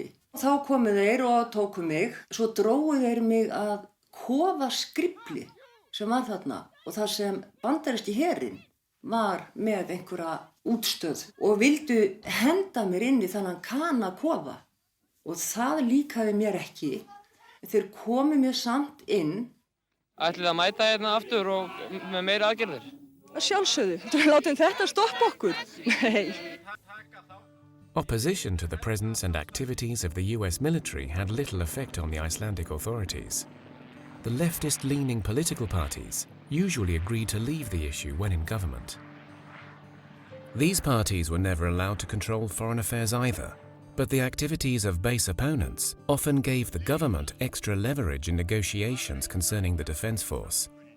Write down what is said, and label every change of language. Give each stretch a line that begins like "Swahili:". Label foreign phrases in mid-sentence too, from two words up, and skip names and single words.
Icelandic: Þá komu þeir og tóku mig, svo drógu þeir mig að kofarskrifli sem var þarna og þar sem bandaríski herinn var með einhverja útstöð og vildu henda mér inn í þannan kanakofa og það líkaði mér ekki. Þeir komu mér samt inn. Ætlið að mæta hérna aftur og með meira aðgerðir? Að sjálfsögðu, látum þetta stoppa okkur. Nei.
English: Opposition to the presence and activities of the US military had little effect on the Icelandic authorities. The leftist-leaning political parties usually agreed to leave the issue when in government. These parties were never allowed to control foreign affairs either, but the activities of base opponents often gave the government extra leverage in negotiations concerning the defense force.